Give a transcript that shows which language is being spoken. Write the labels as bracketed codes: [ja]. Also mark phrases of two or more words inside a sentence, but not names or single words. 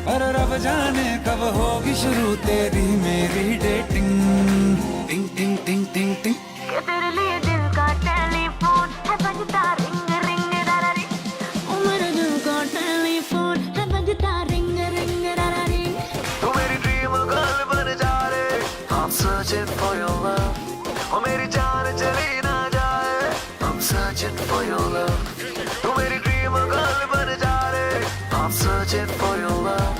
[hi] अरे रब जाने कब होगी शुरू तेरी मेरी डेटिंग। टिंग टिंग टिंग टिंग टिंग। ये तेरे लिए दिल का टेलीफोन है बजता रिंग रिंग रा रा रिंग। ओ मेरे दिल का टेलीफोन है बजता रिंग रिंग रा रा रिंग। तू मेरी [en] dream girl [hi] बन जा रे, [en] I'm searching for your love। [hi] ओ मेरी जान चली ना जाए, [en] I'm searching for your love। [hi] तू मेरी [en] dream girl [hi] बन जा रे, [en] I'm searching for your love।